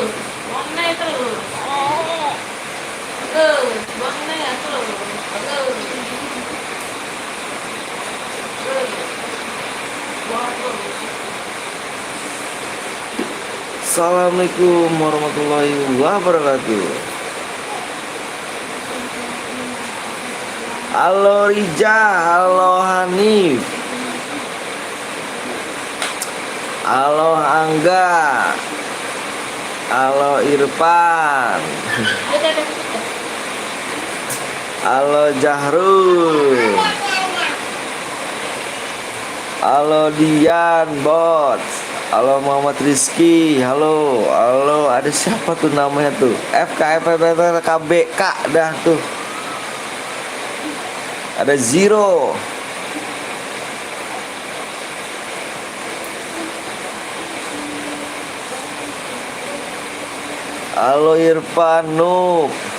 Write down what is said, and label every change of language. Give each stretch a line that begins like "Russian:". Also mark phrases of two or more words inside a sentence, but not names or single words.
Indonesian: Mana itu? Betul. Mana itu? Betul.
Arabic: Assalamualaikum warahmatullahi wabarakatuh.
Indonesian: Halo Rija, halo Hanif, halo Angga, halo Irfan, halo Jahrul, halo Dian Bot, halo Muhammad Rizky, halo ada siapa tuh namanya tuh? FKFBK dah tuh. Ada Zero. Halo Irfan Nuk.